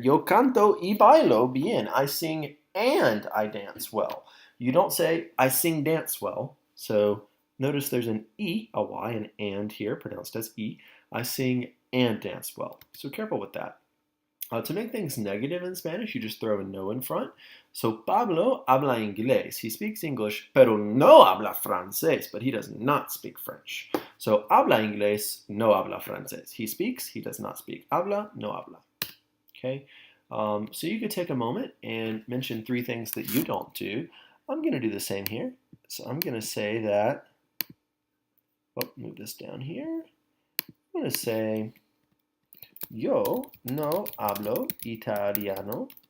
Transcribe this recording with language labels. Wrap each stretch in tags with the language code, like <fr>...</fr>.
<es>Yo canto y bailo bien.</es> <en>I sing and I dance well. You don't say I sing dance well. So notice there's an E, a Y, an and here, pronounced as E. I sing and dance well. So careful with that. To make things negative in Spanish, you just throw a no in front.</en> <es>So Pablo habla inglés.</es> <en>He speaks English,</en> <es>pero no habla francés.</es> <en>But he does not speak French.</en> <es>So habla inglés, no habla francés.</es> <en>He speaks, he does not speak.</en> <es>Habla, no habla.</es> <en>Okay. So you could take a moment and mention three things that you don't do. I'm going to do the same here. So I'm going to say that, move this down here. I'm going to say,</en> <es>yo no hablo italiano.</es>